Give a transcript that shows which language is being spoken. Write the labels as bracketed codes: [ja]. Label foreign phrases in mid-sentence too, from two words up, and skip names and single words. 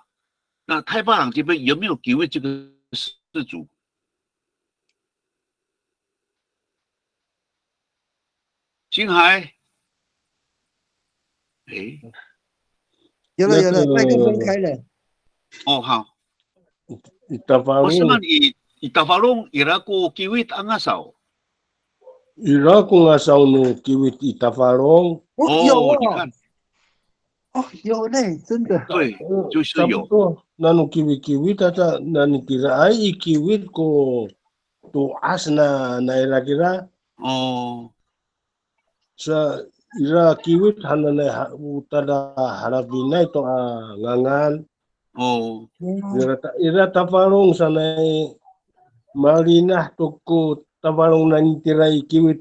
[zh] 那太巴郎这边有没有吉卫这个氏族？星海，有了，麦克风开了。哦，好。 [ami] Itavalung. Basta man itavalung ira ko kiwit ang asaw. Ira ko nga sa no kiwit Itavalung. [zh] 有你看，有嘞，真的。对，就是有。 [ami] Nanu kiwit ata nanu kira ai kiwit ko tuas na ira. Oh. Sa ira kiwit hana na utada harapinay to ngangan. Oh. Ira tavalung sanay marinah tuku tavalung nanitiray kiwit.